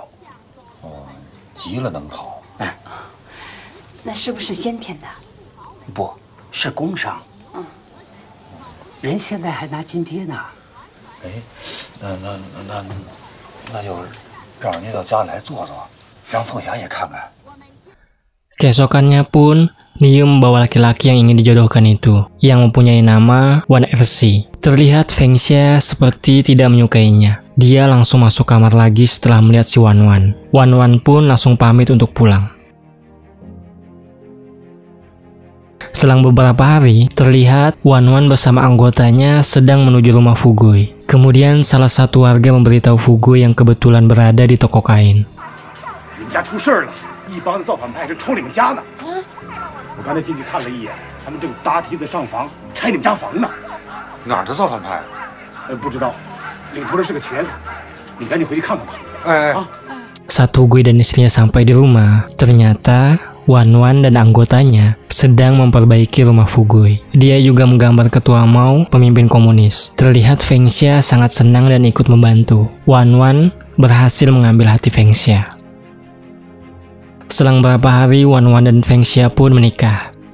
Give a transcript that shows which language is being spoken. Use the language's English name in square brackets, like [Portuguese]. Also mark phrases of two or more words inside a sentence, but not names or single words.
[Chinese] 哦，急了能跑。哎，那是不是先天的？不是工伤。嗯，人现在还拿津贴呢。哎，那就让人家到家来坐坐，让凤霞也看看。 [Indonesian] Keesokannya pun, Niu membawa laki-laki yang ingin dijodohkan itu, yang mempunyai nama Wan Ersi. Terlihat Feng Xia seperti tidak menyukainya. Dia langsung masuk kamar lagi setelah melihat si Wan Wan. Wan Wan pun langsung pamit untuk pulang. Selang beberapa hari, terlihat Wan Wan bersama anggotanya sedang menuju rumah Fugui. Kemudian salah satu warga memberitahu Fugui yang kebetulan berada di toko kain. [Chinese] 你们家出事了，一帮子造反派正冲你们家呢。我刚才进去看了一眼，他们正搭梯子上房拆你们家房呢。哪儿的造反派？不知道，领头的是个瘸子，你赶紧回去看看吧。哎。 [Indonesian] Saat Fugui dan istrinya sampai di rumah, ternyata Wan Wan dan anggotanya sedang memperbaiki rumah Fugui. Dia juga menggambar ketua Mao, pemimpin komunis. Terlihat Feng Xia sangat senang dan ikut membantu. Wan Wan berhasil mengambil hati Feng Xia. Selang beberapa hari, Wan Wan dan Feng Xia pun menikah.